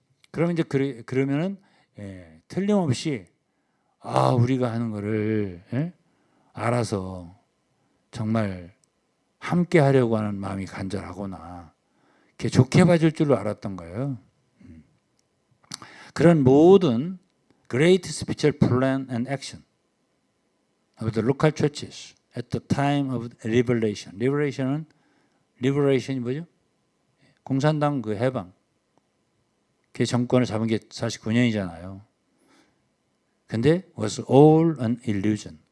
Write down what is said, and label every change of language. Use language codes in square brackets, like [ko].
[ko] 그러면 이제 그러면은 틀림없이 우리가 하는 거를 알아서 정말 함께 하려고 하는 마음이 간절하구나. 이렇게 좋게 봐줄 줄로 알았던 거예요. 그런 모든 [en] great spiritual plan and action of the local churches at the time of liberation. [ko] liberation이 뭐죠? 공산당 그 해방. 그 정권을 잡은 게 49년이잖아요. 근데 [en] was all an illusion.